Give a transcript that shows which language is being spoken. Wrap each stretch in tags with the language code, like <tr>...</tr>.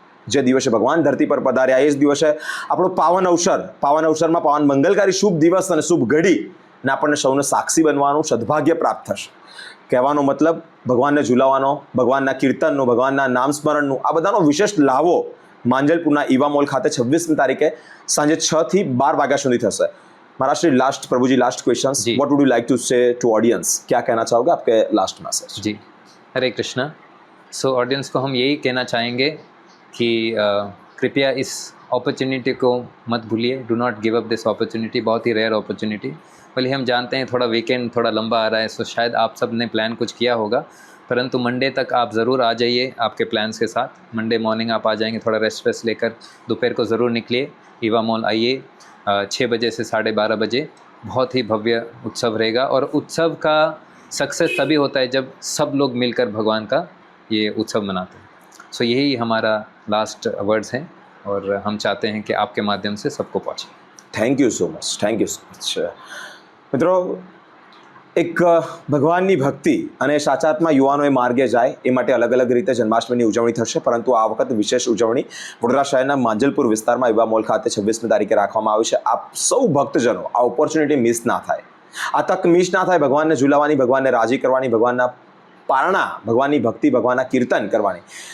<gu>જે દિવસે ભગવાન ધરતી પર પધાર્યા એ જ દિવસે આપણો પાવન અવસરમાં પાવન મંગલકારી શુભ દિવસ અને શુભ ઘડી ને આપણને સૌને સાક્ષી બનવાનું સદભાગ્ય પ્રાપ્ત થશે. કહેવાનો મતલબ ભગવાનને ઝુલાવવાનો, ભગવાનના કીર્તનનું, ભગવાનના નામ સ્મરણનું, આ બધાનો વિશેષ લાવો માંજલપુરના ઈવા મોલ ખાતે 26મી તારીખે સાંજે 6 થી 12 વાગ્યા સુધી થશે.</gu> <en>Maharashtra last Prabhu ji last questions what would you like to say to audience,</en> <hi>क्या कहना चाहोगे आपके लास्ट मैसेज? जी, हरे कृष्णा. सो ऑडियंस को हम यही कहना चाहेंगे कि कृपया इस अपॉर्चुनिटी को मत भूलिए.</hi> <en>Do not give up this opportunity.</en> <hi>बहुत ही रेयर अपॉर्चुनिटी. भले हम जानते हैं थोड़ा वीकेंड थोड़ा लंबा आ रहा है, सो शायद आप सब ने प्लान कुछ किया होगा, परंतु मंडे तक आप ज़रूर आ जाइए आपके प्लान्स के साथ. मंडे मॉर्निंग आप आ जाएंगे, थोड़ा रेस्ट वेस्ट लेकर दोपहर को ज़रूर निकलिए, ईवा मॉल आइए. 6 बजे से 12:30 बजे बहुत ही भव्य उत्सव रहेगा. और उत्सव का सक्सेस तभी होता है जब सब लोग मिलकर भगवान का ये उत्सव मनाते हैं. सो यही हमारा लास्ट वर्ड्स हैं और हम चाहते हैं कि आपके माध्यम से सबको पहुँचे.</hi> <en>Thank you so much, thank you so much.</en> <gu>મિત્રો, એક ભગવાનની ભક્તિ અને સાચા અર્થમાં યુવાનોએ માર્ગે જાય એ માટે અલગ અલગ રીતે જન્માષ્ટમીની ઉજવણી થશે, પરંતુ આ વખત વિશેષ ઉજવણી વડોદરા શહેરના માંજલપુર વિસ્તારમાં ઈવા મોલ ખાતે 26મી તારીખે રાખવામાં આવી છે. આપ સૌ ભક્તજનો આ ઓપોર્ચ્યુનિટી મિસ ના થાય, આ તક મિસ ના થાય ભગવાનને ઝુલાવવાની, ભગવાનને રાજી કરવાની, ભગવાનના પારણા, ભગવાનની ભક્તિ, ભગવાનના કીર્તન કરવાની.</gu>